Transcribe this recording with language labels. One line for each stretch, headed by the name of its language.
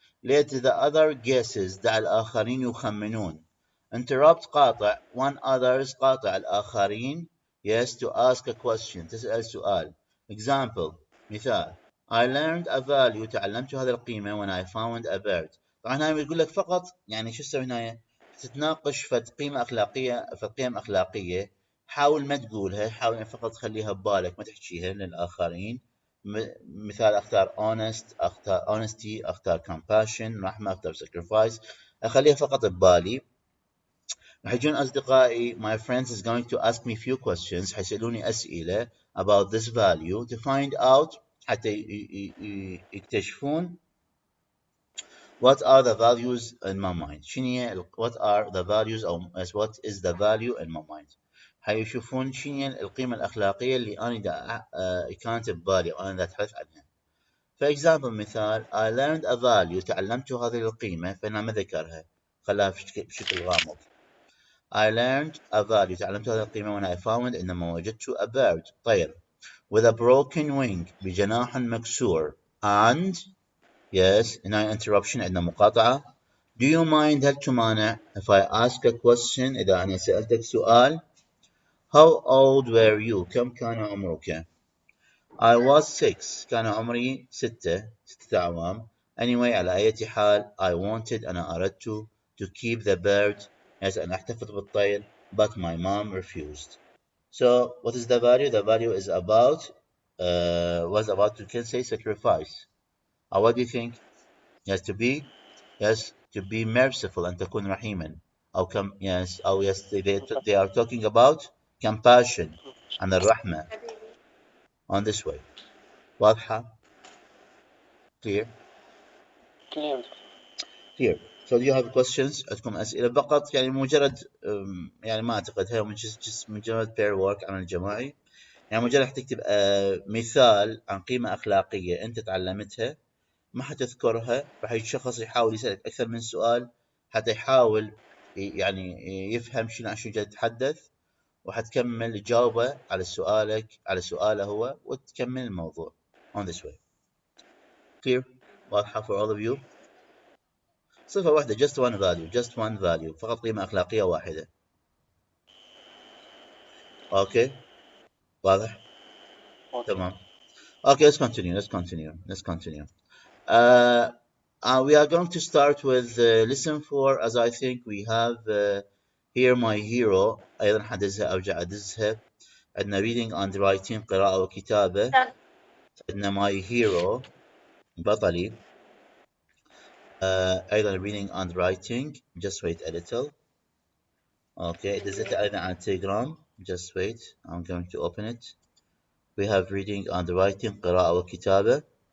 English: Let the other guesses
Arabic: دع الآخرين يخمنون.
English: Interrupt قاطع one others
Arabic: قاطع الآخرين.
English: Yes, to ask a question
Arabic: تسأل سؤال.
English: Example
Arabic: مثال
English: I learned a value
Arabic: تعلمت هذه القيمة
English: when I found a bird.
Arabic: طبعا هاي يقول لك فقط يعني شو تسوي هنا تتناقش فد قيمة أخلاقية في قيم أخلاقية حاول ما تقولها حاول فقط تخليها ببالك ما تحكيها للآخرين مثال أختار honest أختار honesty أختار compassion رحمة أختار sacrifice أخليها فقط ببالي راح يجون أصدقائي
English: my friends is going to ask me few questions
Arabic: حيسألوني أسئلة
English: about this value to find out
Arabic: حتى يكتشفون
English: what are the values in my mind what are the values أو what is the value in my mind
Arabic: حيشوفون شنو القيمة الأخلاقية اللي أنا كانت ببالي وأنا دا أتحدث عنها.
English: For example
Arabic: مثال
English: I learned a value
Arabic: تعلمت هذه القيمة فأنا ما ذكرها خلاها بشكل غامض.
English: I learned a value
Arabic: تعلمت هذه القيمة
English: when I found
Arabic: عندما وجدت
English: a bird
Arabic: طير.
English: with a broken wing
Arabic: بجناح مكسور
English: and yes هنا interruption
Arabic: عندنا مقاطعة.
English: Do you mind
Arabic: هل تمانع
English: if I ask a question
Arabic: إذا أنا سألتك سؤال.
English: How old were you
Arabic: كم كان عمرك.
English: I was 6
Arabic: كان عمري 6 أعوام.
English: Anyway
Arabic: على أي حال
English: I wanted
Arabic: أنا أردت
English: to keep the bird yes
Arabic: أن أحتفظ بالطير
English: but my mom refused. So what is the value? The value is about was about you can say sacrifice. What do you think? Yes to be merciful
Arabic: أن تكون رحيما أو
English: yes they are talking about compassion and
Arabic: الرحمة
English: on this way.
Arabic: واضحة؟
English: Clear. So do you have questions؟
Arabic: عندكم أسئلة فقط يعني مجرد يعني ما أعتقد هي مجرد
English: pair work
Arabic: عمل جماعي يعني مجرد تكتب مثال عن قيمة أخلاقية أنت تعلمتها ما حتذكرها راح الشخص يحاول يسألك أكثر من سؤال حتى يحاول يعني يفهم شنو جاي تتحدث وحتكمل تجاوبه على سؤاله هو وتكمل الموضوع
English: on this way. Clear؟
Arabic: واضحة
English: for all of you؟
Arabic: صفة واحدة
English: just one value
Arabic: فقط قيمة أخلاقية واحدة. Okay واضح؟ تمام.
English: Okay let's continue. We are going to start with lesson 4 as I think we have here my hero
Arabic: أيضا حدزها أرجع أدزها. عندنا
English: reading and writing
Arabic: قراءة وكتابة. عندنا
English: my hero
Arabic: بطلي أيضا reading and writing.
English: Just wait a little.
Arabic: Okay دزتها أيضا على Telegram.
English: Just wait I'm going to open it. We have reading and writing
Arabic: قراءة وكتابة.